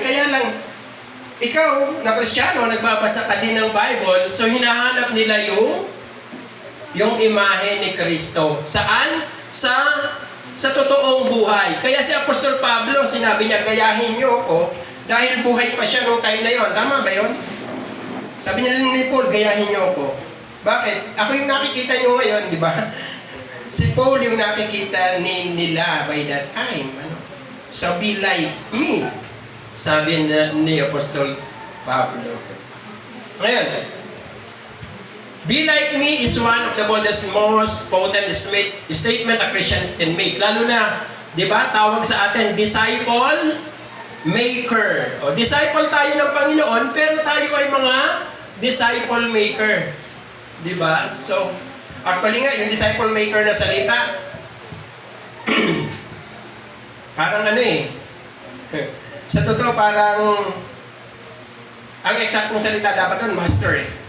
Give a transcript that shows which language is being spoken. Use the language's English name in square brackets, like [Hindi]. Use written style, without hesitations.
[Filipino] Kaya lang, ikaw na Kristiyano, nagbabasa ka din ng Bible, so hinahanap nila yung imahe ni Kristo. Saan? Sa totoong buhay. Kaya si Apostol Pablo, sinabi niya, gayahin niyo ako dahil buhay pa siya noong time na yon. Tama ba yon? Sabi niya ni Paul, gayahin niyo ako. Bakit? Ako yung nakikita niyo ngayon, di ba? Si Paul yung nakikita nila [English] by that time. So be like me. [Filipino] Sabi ni Apostol Pablo. Ngayon, [English] be like me is one of the boldest, most potent statement a Christian can make. [Filipino] Lalo na, di ba, tawag sa atin, disciple maker. O, disciple tayo ng Panginoon, pero tayo ay mga disciple maker. Di ba? So, actually nga, yung disciple maker na salita, parang ano eh, sa totoo, parang ang eksaktong salita dapat doon, master eh.